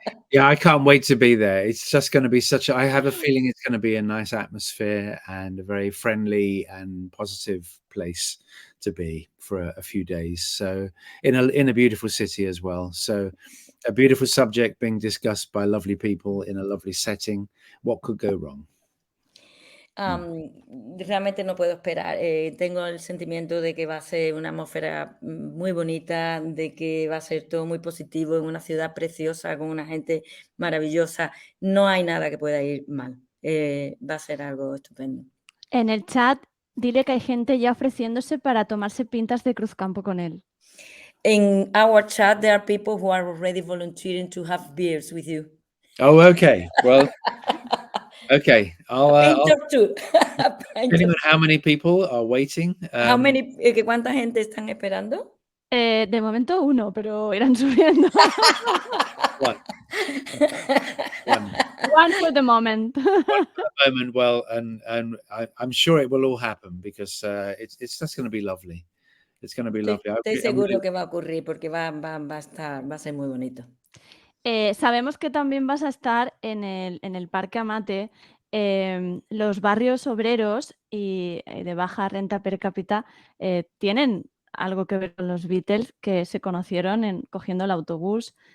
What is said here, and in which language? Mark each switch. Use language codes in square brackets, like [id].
[en] Yeah, I can't wait to be there. It's just going to be I have a feeling it's going to be a nice atmosphere and a very friendly and positive place to be for a few days. So in a beautiful city as well. So a beautiful subject being discussed by lovely people in a lovely setting. What could go wrong? [es] Realmente no puedo esperar. Tengo el sentimiento de que va a ser una atmósfera muy bonita, de que va a ser todo muy positivo en una ciudad preciosa, con una gente maravillosa. No hay nada que pueda ir mal. Va a ser algo estupendo. En el chat Dile que hay gente ya ofreciéndose para tomarse pintas de cruzcampo con él. [en] In our chat, there are people who are already volunteering to have beers with you. Oh, okay. Well, okay. I'll Pint or two. depending on how many people are waiting. How many, [es] ¿cuánta gente están esperando? De momento uno, pero irán subiendo. [en] One. One. One for the moment. Moment. Well, and I'm sure it will all happen because it's just going to be lovely. It's going to be lovely. [es] Estoy seguro que va a ocurrir porque va a ser muy bonito. Sabemos que también vas a estar en el Parque Amate. Los barrios obreros y de baja renta per cápita tienen algo que ver con los Beatles, que se conocieron cogiendo el autobús.